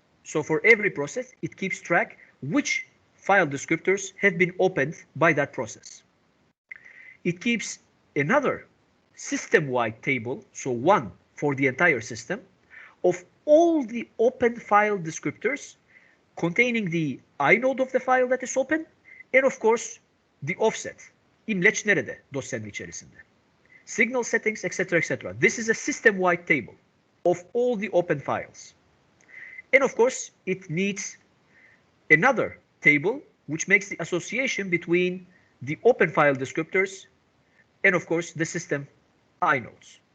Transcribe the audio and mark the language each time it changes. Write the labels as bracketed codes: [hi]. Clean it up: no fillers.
[en] So for every process, it keeps track which file descriptors have been opened by that process. It keeps another system-wide table, so one for the entire system, of all the open file descriptors containing the inode of the file that is open, and of course the offset. [tr] İmleç nerede dosyanın içerisinde? [en] Signal settings, etc., etc. This is a system-wide table of all the open files. And of course, it needs another table which makes the association between the open file descriptors and of course the system inodes.